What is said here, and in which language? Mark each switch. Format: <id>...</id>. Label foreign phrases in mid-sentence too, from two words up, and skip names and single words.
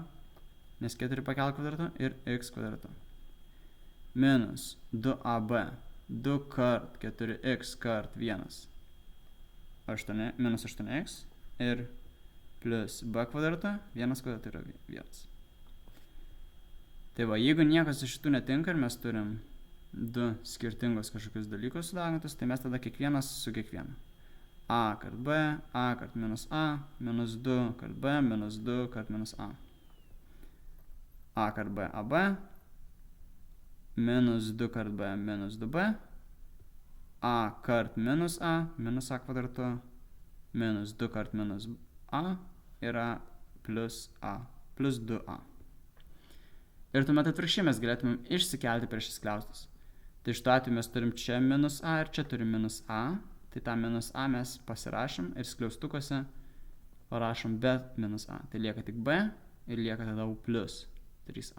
<lt>Nes 4 pakel kvadratu ir x kvadratu. Minus 2ab, 2 kart 4x kart 1, minus 8x ir plus b kvadratu, 1 kvadratu yra 1. Tai va, jeigu niekas iš šitų netinka ir mes turim 2 skirtingus kažkokius dalykus sudaugintus, tai mes tada kiekvienas su kiekvienu. A kart b, a kart minus a, minus 2 kart b, minus 2 kart minus a. A kart B, AB, minus 2 kart B, minus 2B, A kart minus A kvadratu, minus 2 kart minus A yra plus A, plus 2A. Ir tuomet atvirkščiai mes galėtumėm išsikelti prieš skliaustus. Tai šituo atveju mes turim čia minus A ir čia turim minus A, tai tą minus A mes pasirašom ir skliaustukuose parašom be minus A. Tai lieka tik B ir lieka tada U plus 3A.</lt>